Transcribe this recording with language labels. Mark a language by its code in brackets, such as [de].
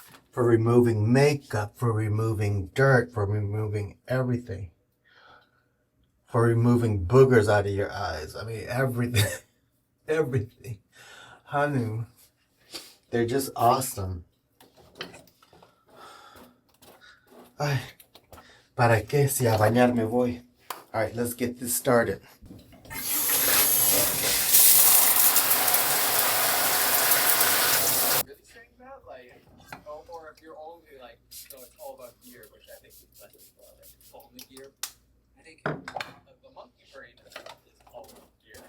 [en] For removing makeup, for removing dirt, for removing everything. For removing boogers out of your eyes. I mean, everything. Everything. Honey, they're just awesome. [es] Ay, ¿para qué si a bañar me voy? [en] All right, let's get this started. Really saying that, like, or if you're only like, so it's all about gear, which I think less people are like, it's only gear. I think the monkey brain is all about gear.